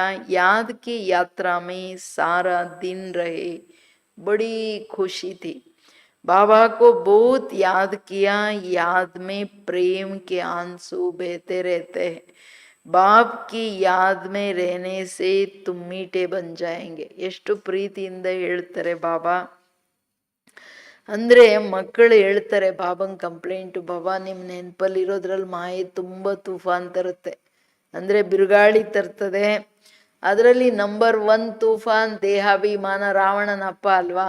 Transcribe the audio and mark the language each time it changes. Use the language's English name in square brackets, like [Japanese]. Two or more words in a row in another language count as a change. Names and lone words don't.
[Hindi] याद की यात्रा में सारा दिन रहे, बड़ी खुशी थी. बाबा को बहुत याद किया, याद में प्रेम के आंसू बहते रहते हैं. बाप की याद में रहने से तुम मीठे बन जाएंगे. [Kannada] ಎಷ್ಟು ಪ್ರೀತಿಯಿಂದ ಹೇಳ್ತಾರೆ ಬಾಬಾ ಅಂದ್ರೆ, ಮಕ್ಕಳು ಹೇಳ್ತಾರೆ ಬಾಬಂಗ್ ಕಂಪ್ಲೇಂಟು, ಬಾಬಾ ನಿಮ್ಮ ನೆನಪಲ್ಲಿ ಇರೋದ್ರಲ್ಲಿ ಮಾಯೆ ತುಂಬ ತೂಫಾನ್ ತರುತ್ತೆ, ಅಂದ್ರೆ ಬಿರುಗಾಳಿ ತರ್ತದೆ. ಅದರಲ್ಲಿ ನಂಬರ್ 1 ತೂಫಾನ್ ದೇಹಾಭಿಮಾನ, ರಾವಣನಪ್ಪ ಅಲ್ವಾ.